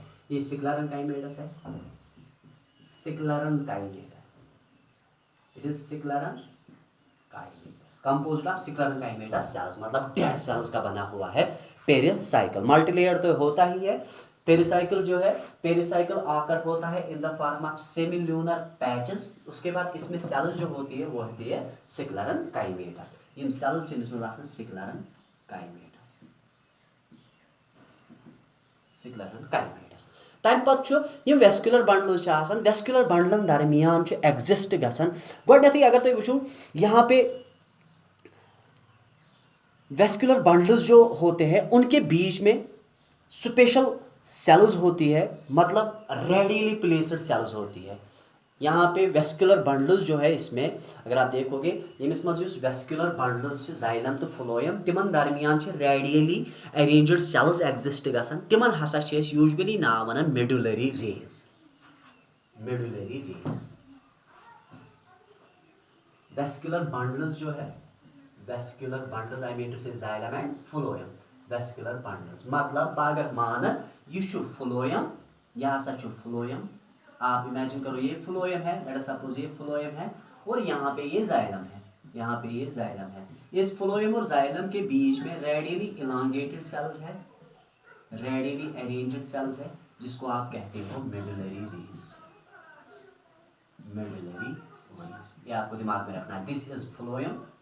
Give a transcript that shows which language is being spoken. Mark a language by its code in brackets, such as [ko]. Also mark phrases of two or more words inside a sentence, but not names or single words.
[hi] ये सिक्लेरेन्काइमेटस है, सिक्लेरेन्काइमेटस, [en] it is sclerenchymatous, composed of sclerenchymatous cells, [hi] मतलब [en] dead cells [hi] का बना हुआ है पेरिसाइकल। मल्टीलेयर तो होता ही है। पेरिसाइकल जो है, पेरिसाइकल आकर होता है [en] in the form of semilunar patches. [hi] उसके बाद इसमें सेल्स जो होती है वो होती है सिक्लेरेन्काइमेटस। [ks] इन सेल्स जिसमें आसान [en] sclerenchymatous, sclerenchymatous. [ks] तम पत्तु यम [en] vascular bundles [ks] आसान, वेस्कुलर बंडलन दरमियान एग्जिस्ट गसन। [hi] गोडनेथी अगर तुम वुचो यहाँ पे [en] vascular bundles [hi] जो होते हैं उनके बीच में [en] special cells [hi] होती है, मतलब [en] radially placed cells [hi] होती है। यहाँ पे [en] vascular bundles [hi] जो है, इसमें अगर आप देखोगे [ks] यमिस मज [en] vascular bundles xylem [hi] तो फ्लोएम तिमन दरमियान [en] radially arranged cells exist [hi] गसन। [ks] तिमन हसा यूजुअली नाव वनान [en] medullary rays, medullary rays. vascular bundles [hi] जो है [en] vascular bundles I mean to say xylem and phloem vascular bundles [hi] मतलब अगर मान यह फ्लोएम यह हसा फ्लोएम आप इमेजिन करो ये फ्लोएम है [en] let us suppose [hi] ये फ्लोएम है और यहाँ पे ये जाइलम है यहाँ पे ये जाइलम है इस फ्लोएम और जाइलम के बीच में [en] radially elongated cells [hi] है [en] radially arranged cells [hi] है जिसको आप कहते हो [en] medullary rays medullary rays [hi] ये आपको दिमाग में रखना है [en] this is phloem